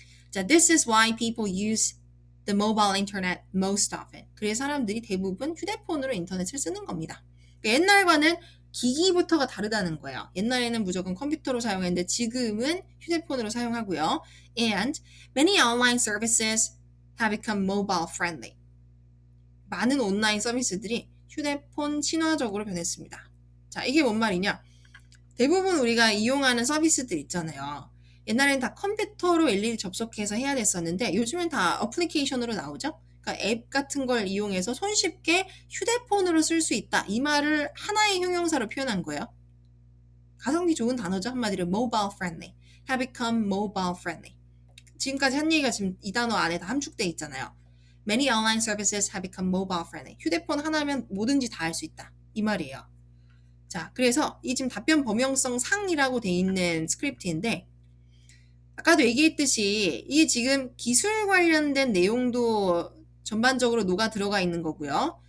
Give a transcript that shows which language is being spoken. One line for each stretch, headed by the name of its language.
English: 자, this is why people use the mobile internet most often.
Korean: 그래서 사람들이 대부분 휴대폰으로 인터넷을 쓰는 겁니다. 그러니까 옛날과는 기기부터가 다르다는 거예요. 옛날에는 무조건 컴퓨터로 사용했는데 지금은 휴대폰으로 사용하고요.
English: And many online services have become mobile friendly.
Korean: 많은 온라인 서비스들이 휴대폰 친화적으로 변했습니다. 자, 이게 뭔 말이냐? 대부분 우리가 이용하는 서비스들 있잖아요. 옛날에는 다 컴퓨터로 일일이 접속해서 해야 됐었는데 요즘은 다 어플리케이션으로 나오죠? 그러니까 앱 같은 걸 이용해서 손쉽게 휴대폰으로 쓸 수 있다. 이 말을 하나의 형용사로 표현한 거예요. 가성비 좋은 단어죠. 한마디로
English: mobile friendly. have become mobile friendly.
Korean: 지금까지 한 얘기가 지금 이 단어 안에 다 함축되어 있잖아요.
English: Many online services have become mobile friendly.
Korean: 휴대폰 하나면 뭐든지 다 할 수 있다. 이 말이에요. 자, 그래서 이 지금 답변 범용성 상이라고 돼 있는 스크립트인데 아까도 얘기했듯이 이게 지금 기술 관련된 내용도 전반적으로 녹아 들어가 있는 거고요.